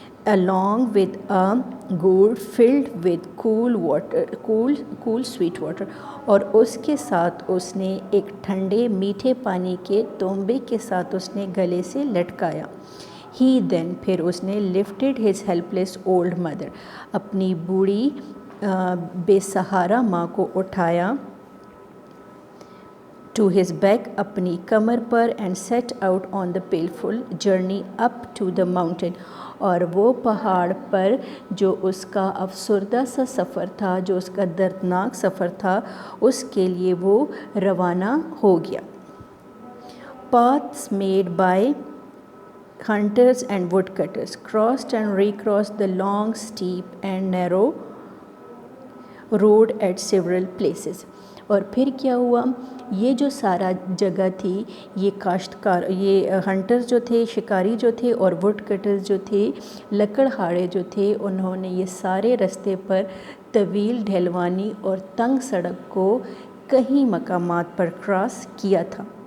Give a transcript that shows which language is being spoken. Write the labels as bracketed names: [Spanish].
[English] Along with a gourd filled with cool sweet water، [Urdu] اور اس کے ساتھ اس نے ایک ٹھنڈے میٹھے پانی کے تانبے کے ساتھ اس نے گلے سے لٹکایا. [English] He then، [Urdu] پھر اس نے [English] lifted his helpless old mother، [Urdu] اپنی بوڑھی بے سہارا ماں کو اٹھایا. [English] To his back، [Urdu] اپنی کمر پر. [English] And set out on the painful journey up to the mountain، [Urdu] اور وہ پہاڑ پر جو اس کا افسردہ سا سفر تھا، جو اس کا دردناک سفر تھا، اس کے لیے وہ روانہ ہو گیا. [English] Paths made by hunters and woodcutters crossed and recrossed the long, steep and narrow road at several places، [Urdu] اور پھر کیا ہوا، یہ جو سارا جگہ تھی، یہ کاشتکار، یہ ہنٹرز جو تھے، شکاری جو تھے، اور ووڈ کٹرز جو تھے، لکڑہاڑے جو تھے، انہوں نے یہ سارے رستے پر طویل ڈھلوانی اور تنگ سڑک کو کئی مقامات پر کراس کیا تھا.